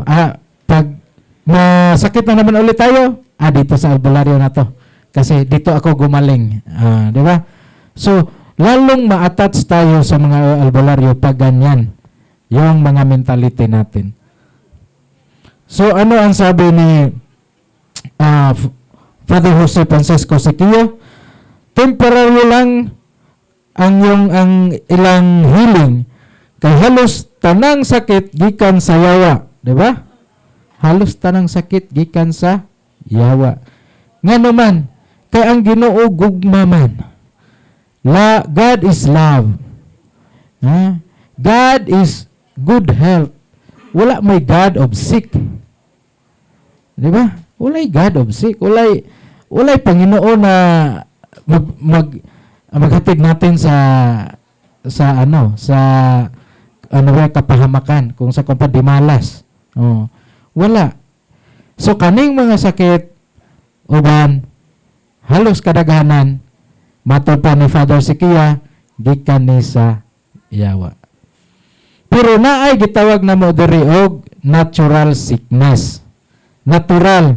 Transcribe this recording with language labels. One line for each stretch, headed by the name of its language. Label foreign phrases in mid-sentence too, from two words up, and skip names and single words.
Filipino: Pag masakit na naman ulit tayo, dito sa albularyo na to. Kasi dito ako gumaling. Di ba? So, lalong ma-attach tayo sa mga albularyo pag ganyan. Yung mga mentality natin. So, ano ang sabi ni Father Jose Francisco Sequia? Temporary lang ang ilang healing.
Cebuano: Kay halos tanang sakit gikan sa yawa, di ba? Halos tanang sakit gikan sa yawa. Ngano man, kay ang Ginoo gugma man.
English: God is love. God is good health.
Cebuano: Wala may
English: God of sick.
Cebuano: Di ba? Walay
English: God of sick.
Cebuano: Walay Panginoon na maghatid natin sa kapahamakan kung sa dimalas. Wala. So kaning mga sakit uban halos kadaghanan matod pa ni Father Sequia gikan ni sa yawa. Pero naay gitawag na mo diri og
English: natural sickness.
Cebuano: Natural.